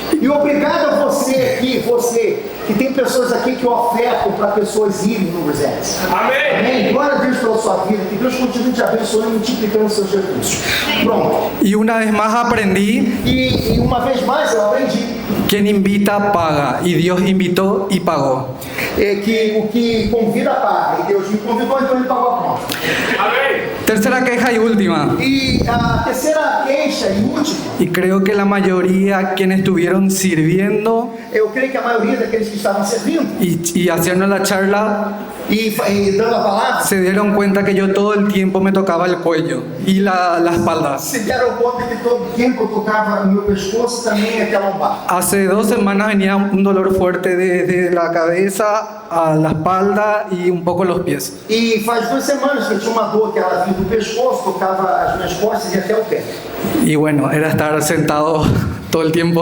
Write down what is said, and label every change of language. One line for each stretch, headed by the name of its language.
Portuguese: E obrigado a você aqui, você, que tem pessoas aqui que ofertam para pessoas irem no Reset. Amém. Amém? Glória a Deus pela sua vida, que Deus continue te abençoando e multiplicando os seus recursos. Pronto.
Spanish: Y una vez más aprendí.
Portuguese: E uma vez mais eu aprendi.
Spanish: Quien invita paga, y Dios invitó y pagó.
Portuguese: Que o que convida paga, e Deus me convidou, então ele pagou a conta. Amém.
Spanish: Tercera queja y última.
Portuguese: E a terceira queixa e última.
Spanish: Y creo que la mayoría quienes estuvieron sirviendo.
Portuguese: Eu creio que a maioria daqueles que estavam servindo.
Spanish: Y haciendo la charla. Y dando la palavra. Se dieron cuenta que yo todo el tiempo me tocaba el cuello y la espalda.
Portuguese: Se deram conta que todo o tempo eu tocava no meu pescoço também até a lombar.
Spanish: Hace 2 semanas venía un dolor fuerte desde la cabeza a la espalda y un poco los pies.
Portuguese: E faz 2 semanas que eu tinha uma dor que ela vinha do pescoço, tocava as minhas costas e até o pé.
Spanish: Y bueno, era estar sentado todo el tiempo.